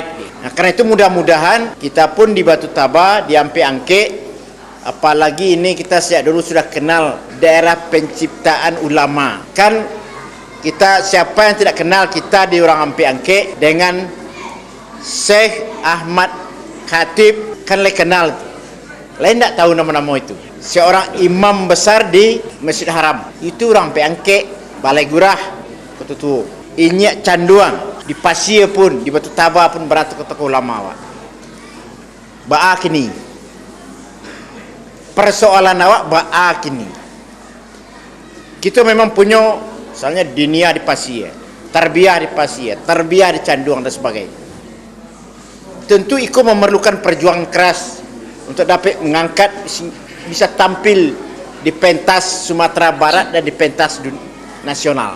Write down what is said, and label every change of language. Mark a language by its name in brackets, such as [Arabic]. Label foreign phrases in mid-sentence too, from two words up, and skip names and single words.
[Indonesian] Nah, karena itu mudah-mudahan kita pun di Batu Taba, di Ampek Angke, apalagi ini kita sejak dulu sudah kenal daerah penciptaan ulama. Kan kita, siapa yang tidak kenal kita di orang Ampek Angke dengan Syekh Ahmad Khatib, kan le kenal. Lain tak tahu nama-nama itu. Seorang imam besar di Masjid Haram. Itu orang Ampek Angke, Balai Gurah, Ketutu. Inyak Canduang, di Pasir pun, di Batu Taba pun berada tokoh ulama. [Minangkabau] Ba'a kini. Persoalan awak ba'a kini. [Indonesian] Kita memang punya misalnya dinia di Pasir, tarbiyah di Pasir, tarbiyah di Canduang dan sebagainya. Tentu itu memerlukan perjuangan keras untuk dapat mengangkat, bisa tampil di pentas Sumatera Barat dan di pentas nasional.